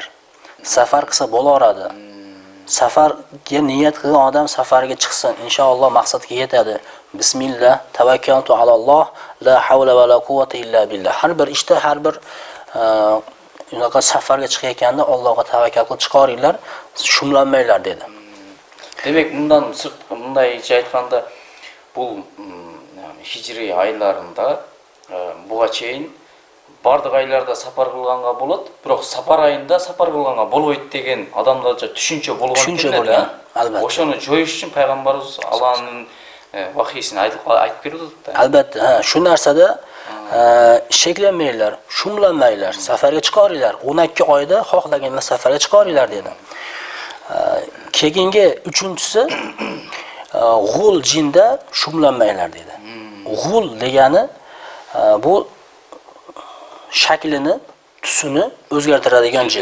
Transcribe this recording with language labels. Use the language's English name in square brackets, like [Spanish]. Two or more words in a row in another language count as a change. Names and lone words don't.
[Uzbek] Safar qilsa bo'laveradi. Safarga niyat qilgan odam safarga chiqsin, inshaalloh maqsadga yetadi. [Arabic] بسم الله، توكلت على الله، لا حول ولا قوة إلا بالله. [Uzbek] Har bir ishda, har bir unaqa safarga chiqayotganda Allohga tavakkal qilib chiqaringlar, shumlanmaylar dedi. [Kyrgyz] Демек мындай айтканда бул хижрий айларында буга чейин бардык айларда сапар кылганга болот, бирок сапар айында сапар кылганга болбойт деген адамдарча түшүнчө болгон да. Албетте. Ошону жоюш үчүн пайгамбарыбыз Алланын вахийсин айтып берип атат да. [Uzbek] Albatta, shu narsada sheklanmaylar, shumlanmaylar, safarga chiqaringlar. 12 oyda xohlaganlar safarga chiqaringlar dedi. Keyingi uchinchisi g'ul jinda shumlanmaylar dedi. G'ul degani bu shaklini, tusini o'zgartiradigan jin.